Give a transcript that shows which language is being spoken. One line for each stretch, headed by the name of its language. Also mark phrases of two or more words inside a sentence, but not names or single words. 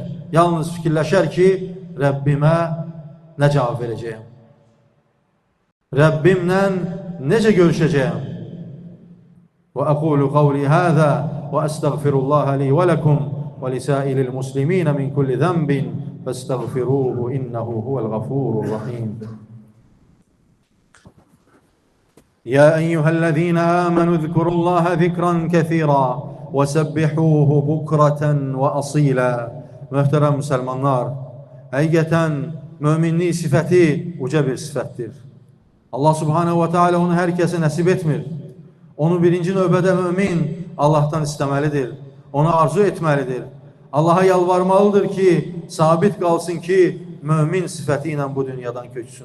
Azerbaijani: Yalnız fikirləşər ki, Rəbbimə nə cavab verəcəyəm? Rəbbimlə necə görüşəcəyəm?
Arabic: وأقول قولي هذا وأستغفر الله لي ولكم ولسائر المسلمين من كل ذنب فاستغفروه إنه هو الغفور الرحيم. يا أيها الذين آمنوا اذكروا الله ذكرا كثيرا وسبحوه بكرة وأصيلا.
Azerbaijani: Möhtərəm müsəlmanlar, həqiqətən möminlik sifəti uca bir sifətdir. Allah
Arabic: سبحانه وتعالى
Azerbaijani: onu hər kəsə nəsib etmir. Onu birinci növbədə mömin Allah'tan istəməlidir. Ona arzu etməlidir. Allah'a yalvarmalıdır ki, sabit qalsın ki, mömin sifəti ilə bu dünyadan köçsün.